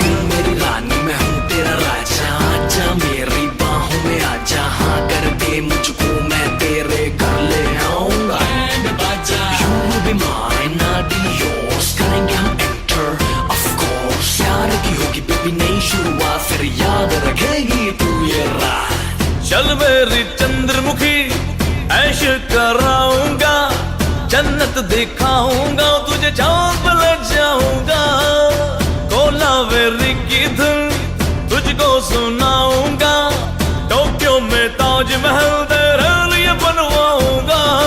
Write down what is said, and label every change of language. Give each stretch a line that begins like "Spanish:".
Hindi: मेरी रानी मैं हूँ तेरा राजा, आजा मेरी बाहों में आजा, हाँ कर दे मुझको मैं तेरे घर ले आऊंगा।
English: You will be mine, I'll be yours,
Hindi: करेंगे हम
English: enter, of course।
Hindi: प्यार की होगी बेबी नई शुरुआत, फिर याद रखेगी तू ये रात। चल मेरी चंद्रमुखी ऐश कराऊंगा, जन्नत दिखाऊंगा तुझे, चांद पे ले जाऊंगा। कोलावेरी की धुन तुझको सुनाऊंगा, टोक्यो में ताजमहल तेरे लिए बनवाऊंगा।